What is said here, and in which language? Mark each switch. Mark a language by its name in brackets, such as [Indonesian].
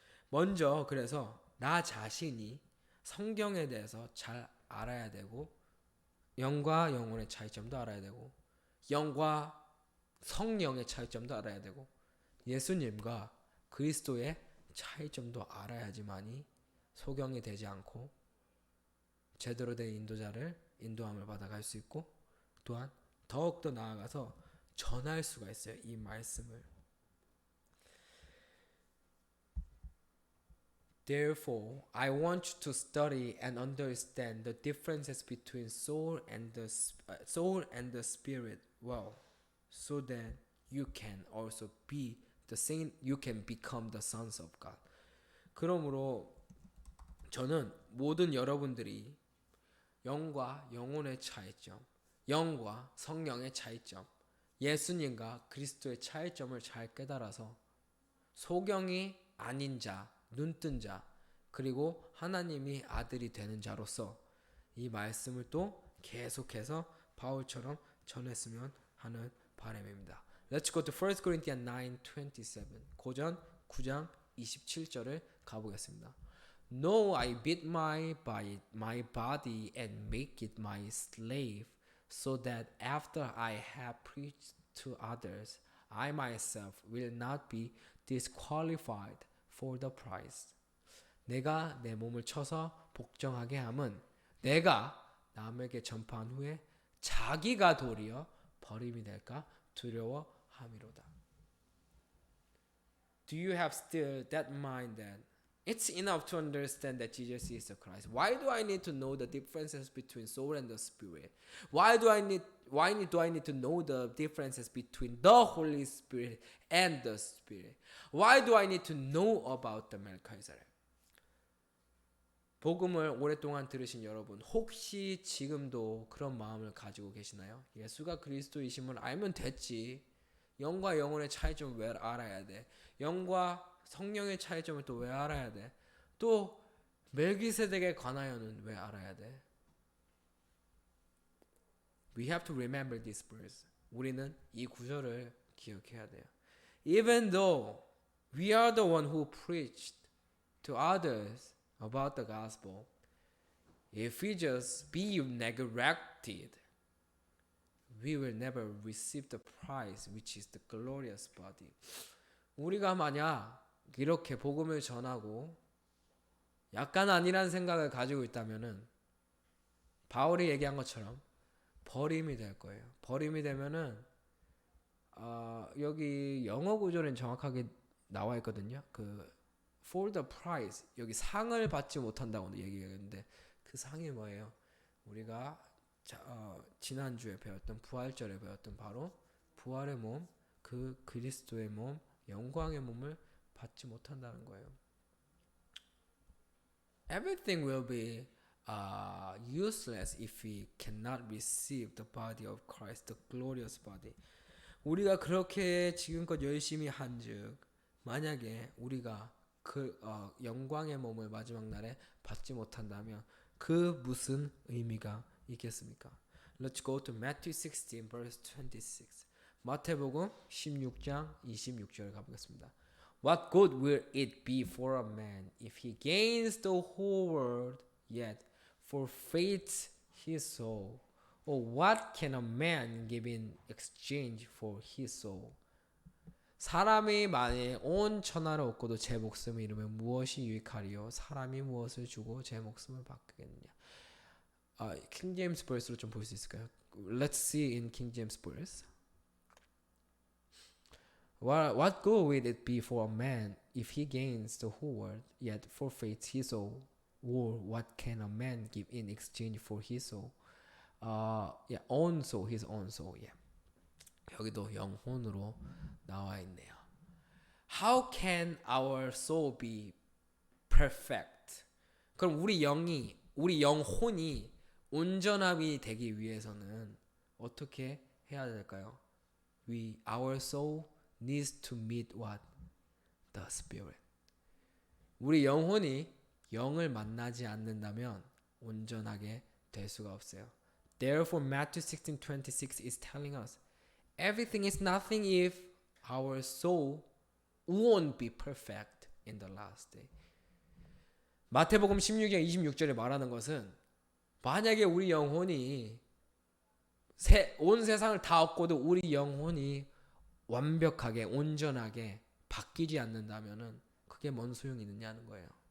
[Korean] 먼저 그래서 나 자신이 성경에 대해서 잘 알아야 되고, 영과 영혼의 차이점도 알아야 되고, 영과 성령의 차이점도 알아야 되고, 예수님과 그리스도의 차이점도 알아야지만이 소경이 되지 않고 제대로 된 인도자를 인도함을 받아갈 수 있고, 또한 더욱더 나아가서 전할 수가 있어요. 이 말씀을. [English] Therefore, I want you to study and understand the differences between soul and the spirit well, so that you can also be the same. You can become the sons of God. [Korean] 그러므로 저는 모든 여러분들이 영과 영혼의 차이점, 영과 성령의 차이점, 예수님과 그리스도의 차이점을 잘 깨달아서 소경이 아닌 자, 눈뜬 자, 그리고 하나님이 아들이 되는 자로서 이 말씀을 또 계속해서 바울처럼 전했으면 하는 바람입니다. [English] Let's go to 1 Corinthians 9:27. [Korean] 고전 9장 27절을 가보겠습니다. [English] No, I beat my body and make it my slave, so that after I have preached to others, I myself will not be disqualified for the prize. [Korean] 내가 내 몸을 쳐서 복종하게 함은 내가 남에게 전파한 후에 자기가 도리어 버림이 될까 두려워함이로다. [English] Do you have still that mind that it's enough to understand that Jesus is the Christ? Why do I need to know the differences between soul and the spirit? Why do I need to know the differences between the Holy Spirit and the Spirit? Why do I need to know about the Melchizedek? [Korean] 복음을 오랫동안 들으신 여러분, 혹시 지금도 그런 마음을 가지고 계시나요? 예수가 그리스도이심을 알면 됐지. 영과 영혼의 차이점을 왜 알아야 돼? 영과 성령의 차이점을 또 왜 알아야 돼? 또 멜기세덱에 관하여는 왜 알아야 돼? [English] We have to remember this verse. [Korean] 우리는 이 구절을 기억해야 돼요. [English] Even though we are the one who preached to others about the gospel, if we just be neglected, we will never receive the prize, which is the glorious body. [Korean] 우리가 만약 이렇게 복음을 전하고 약간 아니란 생각을 가지고 있다면은 바울이 얘기한 것처럼 버림이 될 거예요. 버림이 되면은 여기 영어 구절은 정확하게 나와 있거든요. 그 [English] for the prize, [Korean] 여기 상을 받지 못한다고 얘기했는데 그 상이 뭐예요? 우리가 지난주에 배웠던 부활절에 배웠던 바로 부활의 몸, 그 그리스도의 몸, 영광의 몸을 받지 못한다는 거예요. [English] Everything will be useless if we cannot receive the body of Christ, the glorious body. [Korean] 우리가 그렇게 지금껏 열심히 한즉 만약에 우리가 그 영광의 몸을 마지막 날에 받지 못한다면 그 무슨 의미가 있겠습니까? [English] Let's go to Matthew 16 verse 26. [Korean] 마태복음 16장 26절 가보겠습니다. [English] What good will it be for a man if he gains the whole world yet forfeits his soul? Or what can a man give in exchange for his soul? [Korean] 사람이 만일 온 천하를 얻고도 제 목숨을 잃으면 무엇이 유익하리요? 사람이 무엇을 주고 제 목숨을 받겠느냐? 킹 제임스 버스로 좀 볼 수 있을까요? [English] Let's see in King James verse. What good will it be for a man if he gains the whole world yet forfeits his soul? Or what can a man give in exchange for his soul? Own soul, his own soul. Yeah. [Korean] 여기도 영혼으로 나와 있네요. [English] How can our soul be perfect? [Korean] 그럼 우리 영혼이 온전함이 되기 위해서는 어떻게 해야 될까요? [English] Our soul needs to meet what? The Spirit. [Korean] 우리 영혼이 영을 만나지 않는다면 온전하게 될 수가 없어요. [English] Therefore, Matthew 16:26 is telling us everything is nothing if our soul won't be perfect in the last day. [Korean] 마태복음 16장 26절에 말하는 것은 만약에 우리 영혼이 온 세상을 다 얻고도 우리 영혼이 완벽하게 온전하게 바뀌지 않는다면은 그게 뭔 소용이 있느냐는 거예요.